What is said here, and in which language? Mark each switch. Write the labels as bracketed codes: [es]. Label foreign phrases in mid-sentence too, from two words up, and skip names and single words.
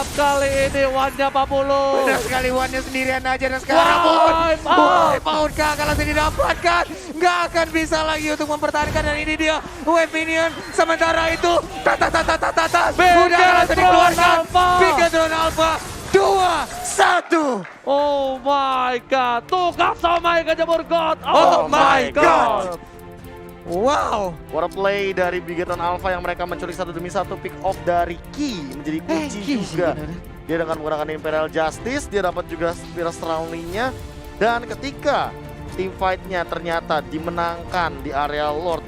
[id] Kali ini One-nya 40. Benar sekali, One-nya sendirian aja dan sekarang Wipeout gagal langsung didapatkan. Gak akan bisa lagi untuk mempertahankan dan ini dia [en] wave minion. [id] Sementara itu udah langsung dikeluarkan. Bigetron Alpha 2-1. [en] Oh my god, [id] tuh Kasomai kejebur God. [en] Oh my god. Wow. What a play [id] dari Bigetron Alpha yang mereka menculik satu demi satu [en] pick off [id] dari Ki menjadi kunci juga. Dia dengan menggunakan Imperial Justice, dia dapat juga Spiral Surrounding-nya. Dan ketika [en] team fight-nya [id] ternyata dimenangkan di area Lord